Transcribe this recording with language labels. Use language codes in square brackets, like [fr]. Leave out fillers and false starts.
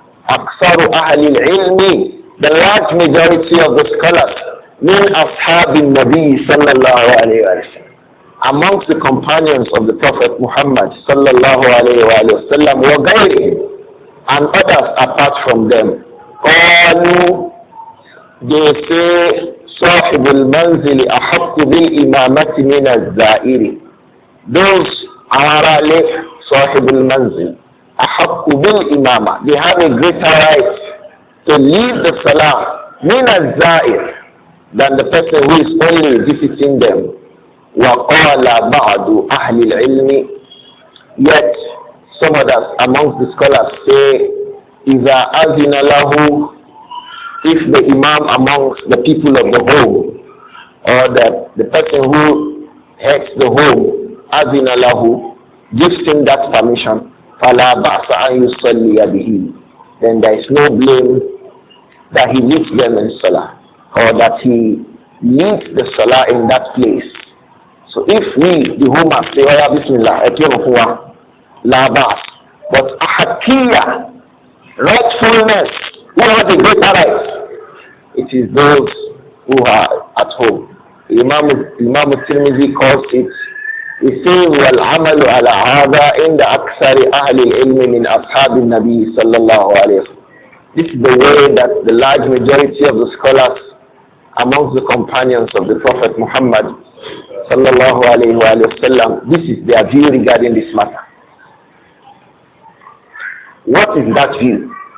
[ar] أكثر أهل العلم, [en] the large majority of the scholars, [ar] من أصحاب النبي صلى الله عليه وسلم, [en] amongst the companions of the Prophet Muhammad sallallahu alayhi wa sallam [ar] وغيرهم, [en] and others apart from them. [ar] قالوا, [en] they say, [ar] صاحب المنزل أحق بالإمامة من الزائر. [en] Those are [ar] صاحب المنزل أحق بالإمامة, [en] they have a greater right to lead the salah [ar] من الزائر [en] than the person who is only visiting them. [ar] وَقَالَ بَعْضُ أَهْلِ الْعِلْمِ, [en] yet some others amongst the scholars say, [ar] إِذَا أَذِنَ لَهُ, [en] if the imam amongst the people of the home, or the person who heads the home, [ar] أَذِنَ لَهُ, [en] gives him that permission, [ar] فَلَا بَعْسَ أَنْ يُصَلِّيَ بِهِ, [en] then there is no blame that he leads them in salah, or that he leads the salah in that place. So if we, the Ummah, say, oh, Bismillah, la bas, but ahakiyah, rightfulness, who has a greater right? It is those who are at home. Imam al-Tirmidhi calls it, he says, [ar] وَالْعَمَلُ عَلَى هَذَا عِنْدَ أَكْثَرِ أَهْلِ الْعِلْمِ مِنْ أَصْحَابِ النَّبِيِّ صَلَّى اللَّهُ عَلَيْهِ وسلم. [en] This is the way that the large majority of the scholars amongst the companions of the Prophet Muhammad sallallahu alayhi wa sallam, this is their view regarding this matter. What is that view?